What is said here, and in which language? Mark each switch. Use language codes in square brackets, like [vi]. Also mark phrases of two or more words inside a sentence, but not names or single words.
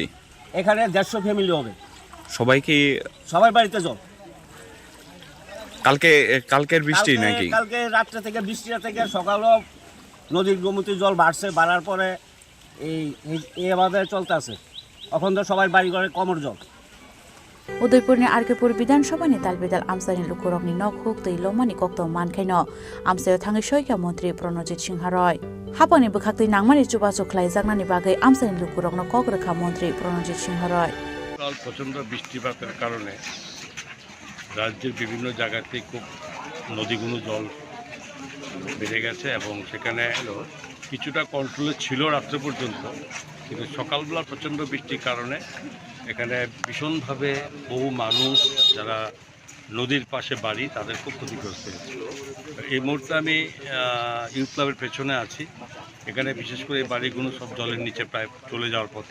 [bn] এখানে 150 ফ্যামিলি হবে সবার বাড়িতে জল কালকের বৃষ্টি নাকি কালকে রাত্রে থেকে বৃষ্টিটা থেকে সকালও নদীর গোমতি জল বাড়ার পরে এইভাবে চলতে আছে এখন তো সবাই বাড়ি ঘরে কমর জল [trp] उदयपुरनि आरकेपुर विधानसभानि तालबिदाल आमसानि लुकुरंनि नक हुक तै लमानि कक्त मानखायनो आमसायाव थाङै सयका मन्त्री प्रणजित सिंह रय हापानि बखाक्तै नांमानि चुबा चुख्लाय जागनानि बागै आमसानि लुकुरंनो कगरेखा मन्त्री प्रणजित सिंह रय [bn] কাল প্রচণ্ড বৃষ্টিপাতের কারণে রাজ্যের বিভিন্ন জায়গাতে খুব নদীগুলো জল বেড়ে গেছে এবং সেখানে কিছুটা কন্ট্রোলে ছিল রাত্রে পর্যন্ত কিন্তু সকালবেলা প্রচণ্ড বৃষ্টির কারণে এখানে ভীষণভাবে বহু মানুষ যারা নদীর পাশে বাড়ি তাদের খুব ক্ষতিগ্রস্ত হয়েছে এই মুহূর্তে আমি [en] youth club-এর [bn] পেছনে আছি এখানে বিশেষ করে এই বাড়িগুলো সব জলের নিচে প্রায় চলে যাওয়ার পথে।